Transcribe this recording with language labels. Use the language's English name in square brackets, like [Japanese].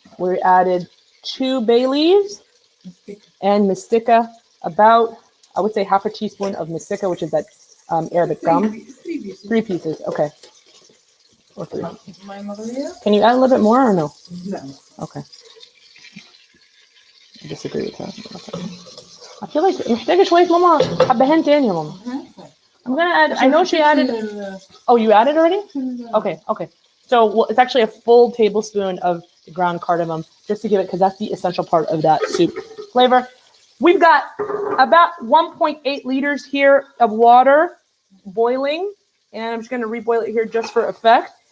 [English] We added 2 bay leaves and mastica, about, I would say half a teaspoon of mastica, which is that Arabic gum. 3 pieces, okay. Or 3. Can you add a little bit more or no? No. Okay. I disagree with that. Okay. I feel like [Arabic] محتاجة شوية ماما حبهان تاني يا ماما. [English] I'm gonna add. I know she added. Oh, you added already? Okay. So it's actually a full tablespoon of the ground cardamom, just to give it, because that's the essential part of that soup flavor. We've got about 1.8 liters here of water boiling, and I'm just gonna reboil it here just for effect.